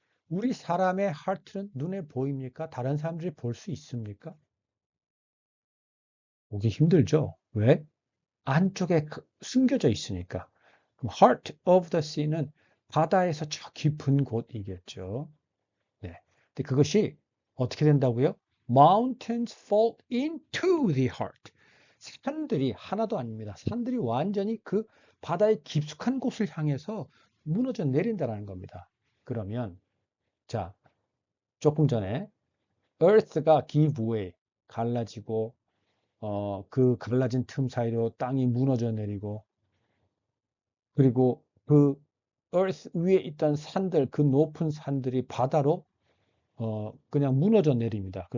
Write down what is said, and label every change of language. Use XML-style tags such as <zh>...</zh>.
<ko>우리 사람의 하트는 눈에 보입니까? 다른 사람들이 볼 수 있습니까? 보기 힘들죠. 왜? 안쪽에 숨겨져 있으니까. 그럼</ko> <en>heart of the sea</en> <ko>는 바다에서 저 깊은 곳이겠죠. 네. 근데 그것이 어떻게 된다고요?</ko> <en>Mountains fall into the heart.</en> <ko>산들이 하나도 아닙니다. 산들이 완전히 그 바다의 깊숙한 곳을 향해서 무너져 내린다는 겁니다. 그러면 자, 조금 전에 earth가 give way, 갈라지고 그 갈라진 틈 사이로 땅이 무너져 내리고 그리고 그 earth 위에 있던 산들, 그 높은 산들이 바다로 그냥 무너져 내립니다.</ko>